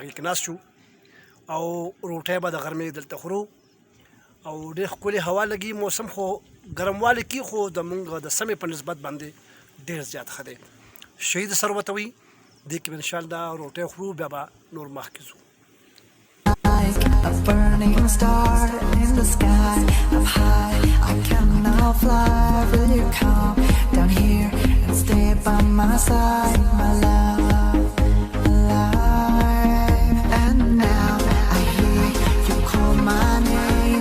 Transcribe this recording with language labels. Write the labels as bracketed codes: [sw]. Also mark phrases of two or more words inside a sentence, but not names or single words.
[ps] هغې کې ناست شو او روټۍ به د غرمې دلته خورو او ډېر ښکلې هوا لګي موسم خو ګرموالی کې خو د مونږ د سمې په نسبت باندې ډېر زیات ښه دی شهید سر ورته وي دې کې به انشاءالله روټۍ خورو بیا به نور مخکې ځو [en] Like a burning star in the sky, up high, I cannot fly. Will you come down here and stay by my side, my love, alive? And now I hear you call my name.